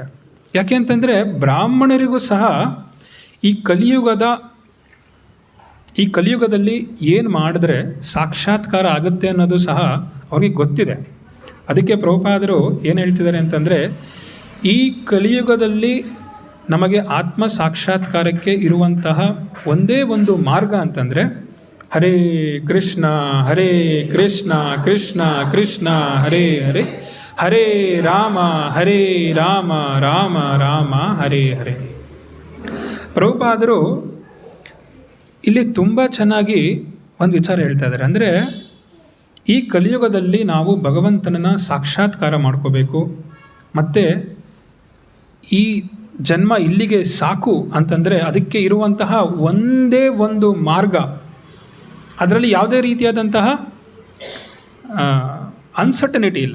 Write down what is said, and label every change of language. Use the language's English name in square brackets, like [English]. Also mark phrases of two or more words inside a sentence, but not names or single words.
[Kannada] ಯಾಕೆ ಅಂತಂದರೆ ಬ್ರಾಹ್ಮಣರಿಗೂ ಸಹ ಈ ಕಲಿಯುಗದಲ್ಲಿ ಏನು ಮಾಡಿದ್ರೆ ಸಾಕ್ಷಾತ್ಕಾರ ಆಗುತ್ತೆ ಅನ್ನೋದು ಸಹ ಅವ್ರಿಗೆ ಗೊತ್ತಿದೆ. ಅದಕ್ಕೆ ಪ್ರಭುಪಾದರು ಏನು ಹೇಳ್ತಿದ್ದಾರೆ ಅಂತಂದರೆ, ಈ ಕಲಿಯುಗದಲ್ಲಿ ನಮಗೆ ಆತ್ಮ ಸಾಕ್ಷಾತ್ಕಾರಕ್ಕೆ ಇರುವಂತಹ ಒಂದೇ ಒಂದು ಮಾರ್ಗ ಅಂತಂದರೆ [Sanskrit] ಹರೇ ಕೃಷ್ಣ ಹರೇ ಕೃಷ್ಣ ಕೃಷ್ಣ ಕೃಷ್ಣ ಹರೇ ಹರೇ, ಹರೇ ರಾಮ ರಾಮ ರಾಮ ಹರೇ ಹರೇ. [Kannada] ಪ್ರಭುಪಾದರು ಇಲ್ಲಿ ತುಂಬ ಚೆನ್ನಾಗಿ ಒಂದು ವಿಚಾರ ಹೇಳ್ತಾ ಇದ್ದಾರೆ. ಅಂದರೆ ಈ ಕಲಿಯುಗದಲ್ಲಿ ನಾವು ಭಗವಂತನನ್ನು ಸಾಕ್ಷಾತ್ಕಾರ ಮಾಡ್ಕೋಬೇಕು, ಮತ್ತು ಈ ಜನ್ಮ ಇಲ್ಲಿಗೆ ಸಾಕು ಅಂತಂದರೆ ಅದಕ್ಕೆ ಇರುವಂತಹ ಒಂದೇ ಒಂದು ಮಾರ್ಗ, ಅದರಲ್ಲಿ ಯಾವುದೇ ರೀತಿಯಾದಂತಹ ಅನ್ಸರ್ಟನಿಟಿ ಇಲ್ಲ.